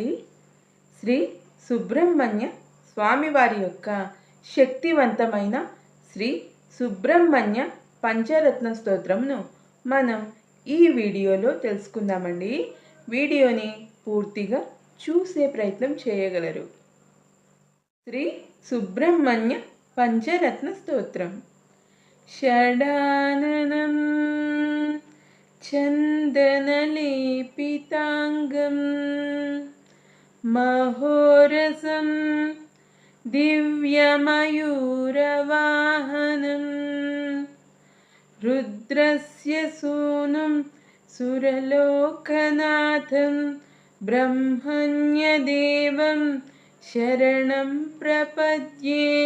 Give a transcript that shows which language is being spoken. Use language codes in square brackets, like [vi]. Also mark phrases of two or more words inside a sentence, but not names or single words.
[te] శ్రీ సుబ్రహ్మణ్య స్వామివారి యొక్క శక్తివంతమైన శ్రీ సుబ్రహ్మణ్య పంచరత్న స్తోత్రంను మనం ఈ వీడియోలో తెలుసుకుందామండి. వీడియోని పూర్తిగా చూసే ప్రయత్నం చేయగలరు. శ్రీ సుబ్రహ్మణ్య పంచరత్న స్తోత్రం. [sa] షడాననం चन्दनलेपिताङ्गं महोरसं दिव्यमयूरवाहनं रुद्रस्य सूनुं सुरलोकनाथं ब्रह्मण्यदेवं शरणं प्रपद्ये।